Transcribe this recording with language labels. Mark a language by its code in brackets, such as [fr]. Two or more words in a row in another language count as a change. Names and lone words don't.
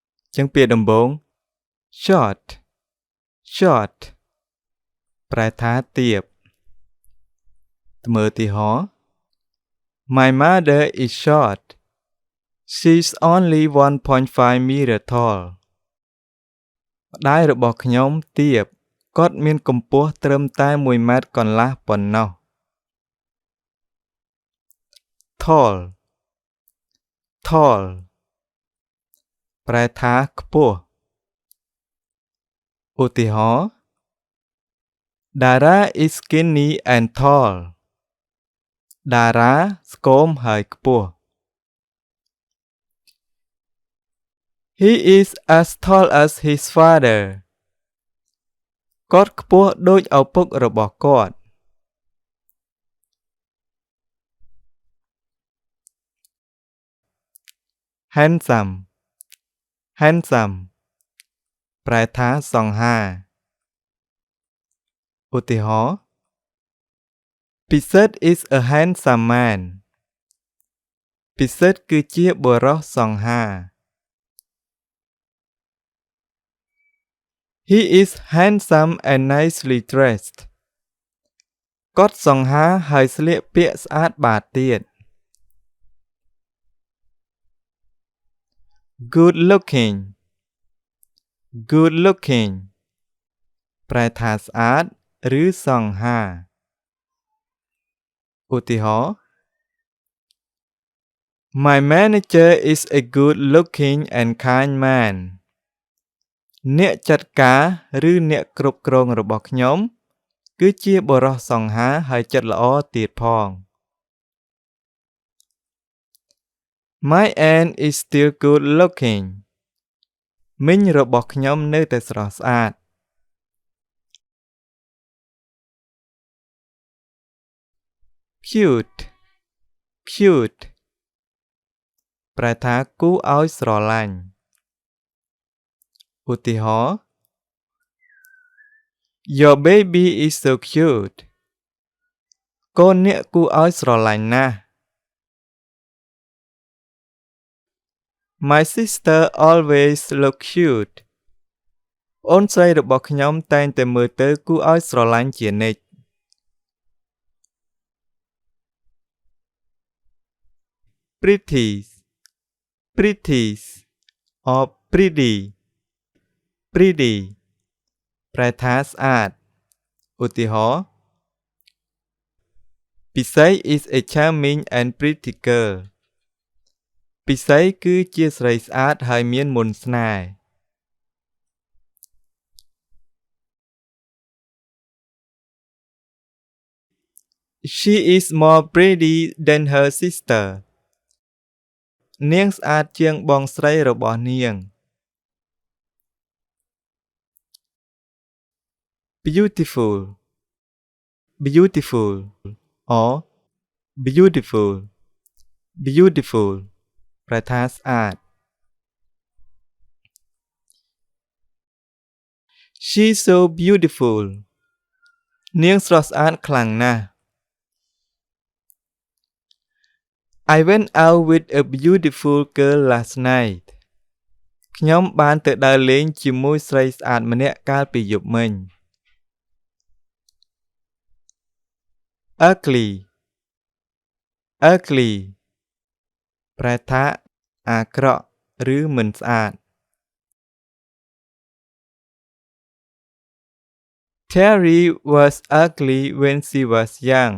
[km] ចឹងពាក្យដំបូង [en] short short [km] ប្រែថាទាបត្មើឧទាហរណ៍ [en] My mother is short. She's only 1.5 meter tall. [km] ម្ដាយរបស់ខ្ញុំទាបគាត់មានកម្ពស់ត្រឹមតែ1ម៉ែត្រកន្លះប៉ុណ្ណោះ [en] Tall tall [km] ប្រែថាខ្ពស់ឧទាហរណ៍ [en] Dara is skinny and tall. Dara [km] ស្គមហើយខ្ពស់ [en] He is as tall as his father. [km] គាត់ខ្ពស់ដូចឪពុករបស់គាត់ [en] Handsome handsome [km] ប្រែថាសង្ហាឧទាហរណ៍ ពិសិដ្ឋ [en] is a handsome man. [km] ពិសិដ្ឋគឺជាបុរសសង្ហា [en] He is handsome and nicely dressed. [km] គាត់សង្ហាហើយស្លៀកពាក់ស្អាតបាតទៀត [en] Good looking good looking [km] ប្រែថាស្អាតឬសង្ហាឧទាហរណ៍ [en] My manager is a good looking and kind man. [km] អ្នកចាត់ការឬអ្នកគ្រប់គ្រងរបស់ខ្ញុំគឺជាបុរសសង្ហាហើយចិត្តល្អទៀតផង [en] My aunt is still good looking. [km] មីងរបស់ខ្ញុំនៅតែស្រស់ស្អាត [en] Cute cute [km] ប្រែថាគួរឲ្យស្រឡាញ់ឧទាហរណ៍ [en] Your baby is so cute. [km] កូនអ្នកគួរឲ្យស្រឡាញ់ណាស់ [en] My sister always look cute. [km] អូនស្រីរបស់ខ្ញុំតែងតែមើលទៅគួរឲ្យស្រឡាញ់ជានិច្ច [en] Pretty pretty or pretty pretty [km] ប្រែថាស្អាតឧទាហរណ៍ ពិសី [en] is a charming and pretty girl. [km] ពិសីគឺជាស្រីស្អាតហើយមានមន្តស្នេហ៍ [en] She is more pretty than her sister. [km] នាងស្អាតជាងបងស្រីរបស់នាង [en] Beautiful beautiful or beautiful beautiful [km] ប្រែថាស្អាត [en] She's so beautiful. [km] នាងស្រស់ស្អាតខ្លាំងណាស់ [en] I went out with a beautiful girl last night. [km] ខ្ញុំបានទៅដើរលេងជាមួយស្រីស្អាតម្នាក់កាលពីយប់មិញ [en] Ugly ugly [km] ប្រែថាអាក្រក់ឬមិនស្អាត [en] Terry was ugly when she was young.